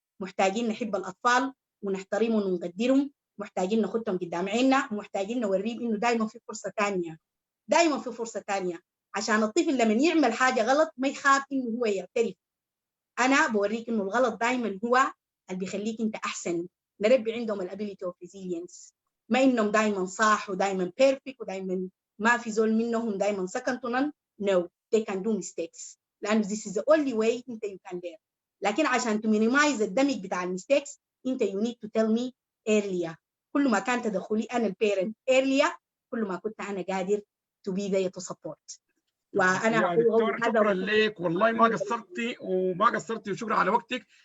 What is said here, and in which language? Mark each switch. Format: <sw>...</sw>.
<ar>محتاجين نحب الاطفال ونحترمهم ونقدرهم، محتاجين ناخدهم قدام عيننا، ومحتاجين نوريهم انه دائما في فرصه ثانيه، دائما في فرصه ثانيه، عشان الطفل لما يعمل حاجه غلط ما يخاف انه هو يعترف. انا بوريك انه الغلط دائما هو اللي بيخليك انت احسن. نربي عندهم الابيليتي اوف ريزيلينس، ما انهم دائما صح ودائما بيرفكت ودائما ما في زول منهم دائما second to none.</ar> <en>No, they can do mistakes</en> <ar>لانه</ar> <en>this is the only way</en> <ar>انت</ar> <en>you can learn.</en> <ar>لكن عشان</ar> <en>to minimize</en> <ar>الدمج بتاع الميستيكس انت</ar> <en>you need to tell me earlier.</en> <ar>كل ما كان تدخلي انا البيرنت earlier كل ما كنت انا قادر</ar> <en>to be there to support.</en> <ar>وانا يا دكتور شكرا لك والله، ما قصرتي وشكرا على وقتك.</ar>